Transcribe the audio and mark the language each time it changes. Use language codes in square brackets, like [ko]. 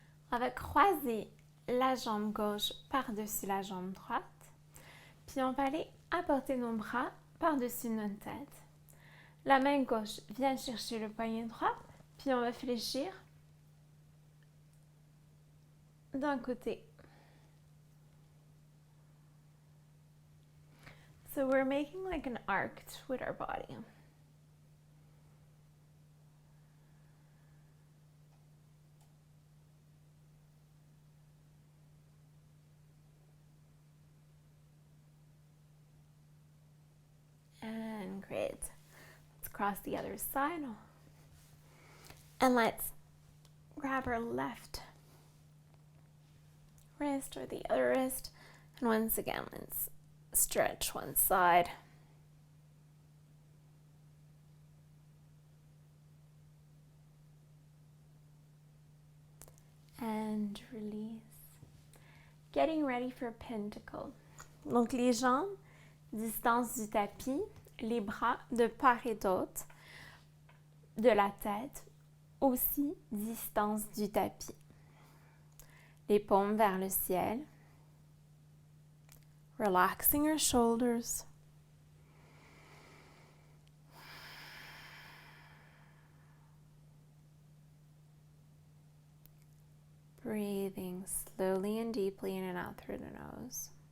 [fr] On va croiser la jambe gauche par-dessus la jambe droite. Puis on va aller apporter nos bras par-dessus notre tête. La main gauche vient chercher le poignet droit. Puis on va fléchir d'un côté. [en] So we're making like an arc with our body. And great. Let's cross the other side. And let's grab our left wrist or the other wrist. And once again, let's stretch one side. And release. Getting ready for pentacle. [fr] Donc les jambes, distance du tapis, les bras de part et d'autre de la tête, aussi distance du tapis. Les paumes vers le ciel. [en] Relaxing your shoulders. Breathing slowly and deeply in and out through the nose.